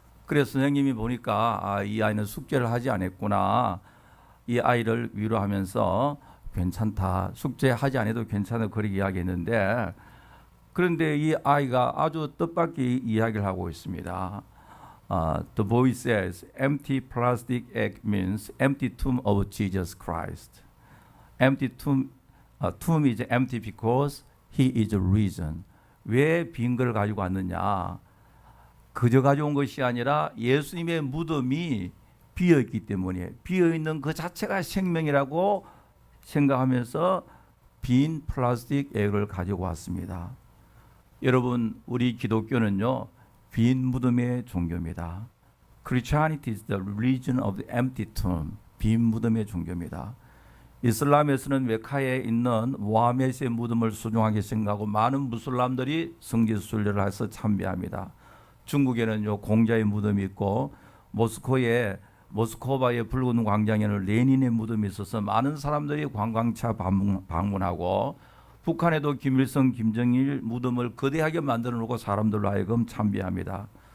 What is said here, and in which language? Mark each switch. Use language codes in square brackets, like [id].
[ko] 그래서 선생님이 보니까 이 아이는 숙제를 하지 않았구나. 이 아이를 위로하면서 괜찮다. 숙제하지 않아도 괜찮아. 그렇게 이야기했는데, 그런데 이 아이가 아주 뜻밖의 이야기를 하고 있습니다. [en] The boy says, empty plastic egg means empty tomb of Jesus Christ. Empty tomb, tomb is empty because he is risen. [ko] 왜 빈 걸 가지고 왔느냐? 그저 가져온 것이 아니라 예수님의 무덤이 비어있기 때문에, 비어있는 그 자체가 생명이라고 생각하면서 빈 플라스틱 액을 가지고 왔습니다. 여러분, 우리 기독교는요, 빈 무덤의 종교입니다. [en] Christianity is the religion of the empty tomb. [ko] 빈 무덤의 종교입니다. 이슬람에서는 메카에 있는 모하메스의 무덤을 소중하게 생각하고 많은 무슬람들이 성지순례를 해서 참배합니다. 중국에는요, 공자의 무덤이 있고, 모스크바의 붉은 광장에는 레닌의 무덤이 있어서 많은 사람들이 관광차 방문하고, 북한에도 김일성, 김정일 무덤을 거대하게 만들어 놓고 사람들로 하여금 참배합니다.